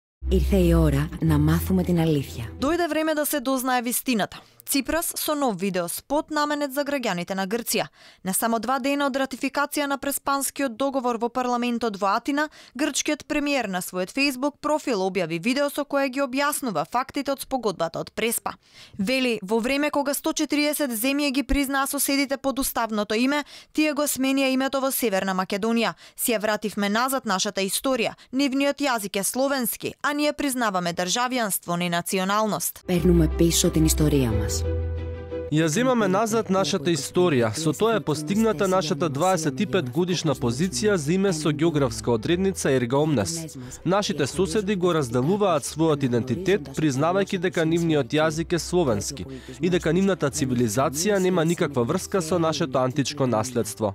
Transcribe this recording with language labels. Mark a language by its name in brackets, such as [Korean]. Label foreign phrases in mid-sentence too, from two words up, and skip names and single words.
[Greek] Ήρθε η ώρα να μάθουμε την αλήθεια. [Macedonian] Дојде време да се дознае вистината. Ципрас со нов видеоспот наменет за граѓаните на Грција. Не само 2 дена од ратификација на преспанскиот договор во парламентот во Атина, грчкиот премиер на својот Facebook профил објави видео со кое ги објаснува фактите од спогодбата од Преспа. Вели, во време кога 140 земји ги признаа соседите под уставното име, тие го сменија името во Северна Македонија. Си ја вративме назад нашата историја. Нивниот јазик е словенски, а ние признаваме државјанство, не националност. [Greek] Παίρνουμε πίσω την ιστορία μας. [Macedonian] Ја земаме назад нашата историја. Со тоа е постигната нашата 25 годишна позиција за име со географска одредница [Latin] erga omnes. [Macedonian] Нашите соседи го разделуваат својот идентитет, признавајќи дека нивниот јазик е словенски и дека нивната цивилизација нема никаква врска со нашето античко наследство.